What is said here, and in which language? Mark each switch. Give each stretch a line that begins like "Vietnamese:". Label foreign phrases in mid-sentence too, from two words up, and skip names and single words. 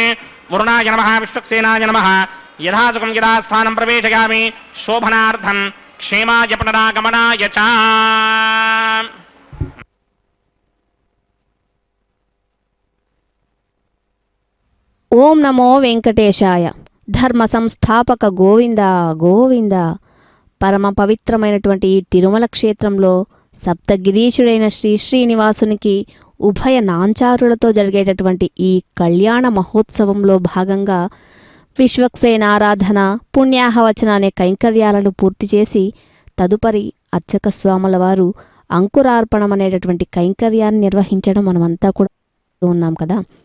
Sanskrit: वरुणाय नमः विश्वक्सेनाय नमः. यथासुखं यदा स्थानं प्रवेशयामि शोभनार्थं क्षेमाय पुनरागमनाय च. ఓం నమో వెంకటేశాయ. ధర్మ సంస్థాపక గోవింద గోవింద.
Telugu: పరమ పవిత్రమైనటువంటి ఈ తిరుమల క్షేత్రంలో సప్తగిరీశుడైన శ్రీ శ్రీనివాసునికి ఉభయ నాంచారులతో జరిగేటటువంటి ఈ కళ్యాణ మహోత్సవంలో భాగంగా విశ్వక్సేన ఆరాధన, పుణ్యాహవచన అనే కైంకర్యాలను పూర్తి చేసి తదుపరి అర్చక స్వాముల వారు అంకురార్పణం అనేటటువంటి కైంకర్యాన్ని నిర్వహించడం మనమంతా కూడా ఉన్నాం కదా.